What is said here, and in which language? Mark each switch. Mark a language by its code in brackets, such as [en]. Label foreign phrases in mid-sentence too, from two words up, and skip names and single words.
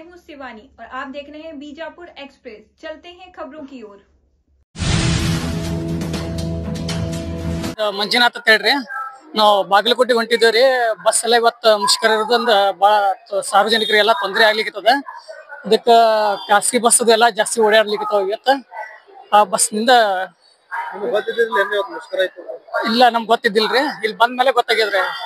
[hi] शिवानी और आप देख रहे हैं बीजापुर एक्सप्रेस। चलते हैं खबरों की ओर। [kn] ಮಂಜುನಾಥ್ ಅಂತ ಹೇಳ್ರಿ ನಾವು ಬಾಗಲಕೋಟೆ ಹೊಂಟಿದ್ದೇವ್ರಿ ಬಸ್ ಎಲ್ಲ ಇವತ್ತು ಮುಷ್ಕರ ಇರೋದ್ರಿಂದ ಭಾಳ ಸಾರ್ವಜನಿಕರಿಗೆಲ್ಲ ತೊಂದರೆ ಆಗ್ಲಿಕ್ಕದ ಅದಕ್ಕೆ ಖಾಸಗಿ ಬಸ್ ಎಲ್ಲ ಜಾಸ್ತಿ ಓಡಾಡ್ಲಿಕ್ಕತ್ತಾವ ಇವತ್ತು ಆ ಬಸ್ನಿಂದ ಇಲ್ಲ ನಮ್ಗೆ ಗೊತ್ತಿದ್ದಿಲ್ರಿ ಇಲ್ಲಿ ಬಂದ ಮೇಲೆ ಗೊತ್ತಾಗ್ಯದ್ರಿ